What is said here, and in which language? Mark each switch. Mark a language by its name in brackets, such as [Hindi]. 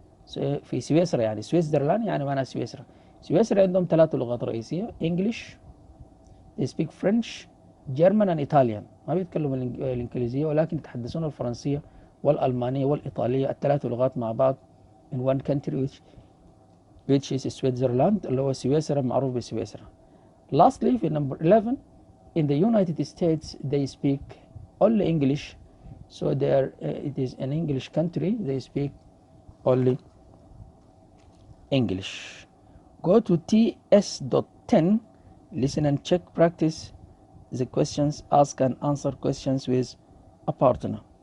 [Arabic] So في سويسرا، يعني سويسرلاند يعني معناها سويسرا. سويسرا عندهم 3 لغات رئيسية، [English] English, they speak French, German and Italian. [Arabic] ما بيتكلموا الإنجليزية ولكن يتحدثون الفرنسية والألمانية والإيطالية، ال3 لغات مع بعض [English] in one country which is Switzerland [Arabic] اللي هو سويسرا، معروف بسويسرا. [English] Lastly في number 11, in the United States they speak only English. So there it is an English country, they speak only English. Go to TS.10, listen and check, practice the questions, ask and answer questions with a partner.